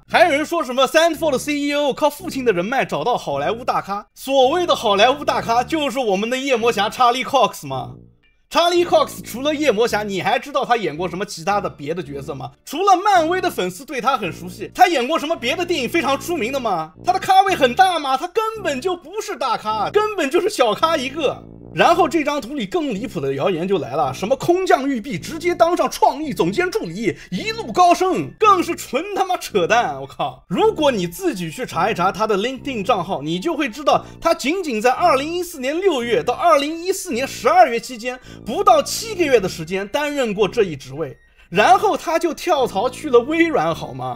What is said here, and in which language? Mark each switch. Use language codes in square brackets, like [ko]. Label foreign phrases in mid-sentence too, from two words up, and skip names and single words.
[zh] 還有人說什麼 Sandford 的 CEO 靠父親的人脈找到好萊塢大咖，所謂的好萊塢大咖就是我們的夜魔俠 Charlie Cox 嗎？查理·科克斯除了夜魔俠，你還知道他演過什麼其他的別的角色嗎？除了漫威的粉絲對他很熟悉，他演過什麼別的電影非常出名的嗎？他的咖位很大嗎？他根本就不是大咖，根本就是小咖一個。然後這張圖裡更離譜的謠言就來了，什麼空降育碧直接當上創意總監助理，一路高升，更是純他媽扯淡！我靠！如果你自己去查一查他的 LinkedIn 賬號，你就會知道，他僅僅在2014年6月到2014年12月期間，不到7個月的時間擔任過這一職位，然後他就跳槽去了微軟，好嗎？